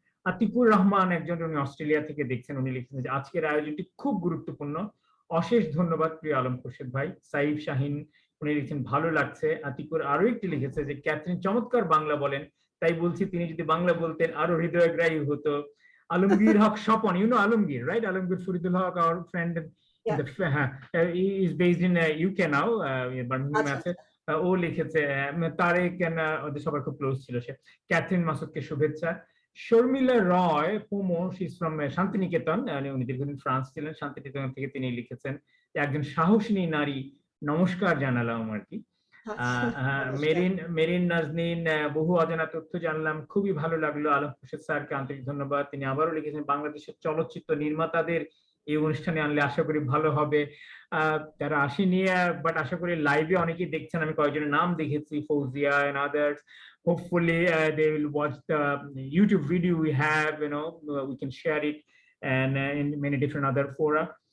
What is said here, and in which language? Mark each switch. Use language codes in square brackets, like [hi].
[bn] আতিকুর রহমান একজন, উনি অস্ট্রেলিয়া থেকে দেখছেন, উনি লিখছেন যে আজকের আয়োজনটি খুব গুরুত্বপূর্ণ, অশেষ ধন্যবাদ প্রিয় আলম খোরশেদ ভাই। সাইফ শাহিন উনি লিখছেন ভালো লাগছে। আতিকুর আরো একটি লিখেছে যে ক্যাথরিন চমৎকার বাংলা বলেন, তাই বলছি তিনি যদি বাংলা বলতেন আরো হৃদয়গ্রাহী হতো। আলমগীর হক Swapan, [en] you know [bn] Alamgir, [en] Right? Alamgir Faridul Haque, our friend in Yeah. the he is based in UK now, বার্মিংহামে [bn] আচ্ছা আছে। আচ্ছা ও লিখেছে, তারেক ওদের সবার খুব ক্লোজ ছিল সে। ক্যাথরিন মাসুদকে শুভেচ্ছা। শর্মিলা রয় পোমো, [en] she is from [bn] শান্তিনিকেতন, উনি দীর্ঘদিন ফ্রান্স ছিলেন, শান্তিনিকেতন থেকে তিনি লিখেছেন যে একজন সাহসিনী নারী, নমস্কার জানালাম আর কি। নমস্কার। মেরিন নাজনীন, বহু অজানা তথ্য জানলাম, খুবই ভালো লাগলো। আলম হোসেন স্যারকে আন্তরিক ধন্যবাদ। তিনি আবারও লিখেছেন বাংলাদেশের চলচ্চিত্র নির্মাতাদের এই অনুষ্ঠানে আনলে আশা করি ভালো হবে। তারা আসেনি, বাট আশা করি লাইভে অনেকেই দেখছেন, আমি কয়েকজনের নাম দেখেছি, Fouzia [en] and others. Hopefully they will watch the YouTube video we have, we can share it and in many different other fora.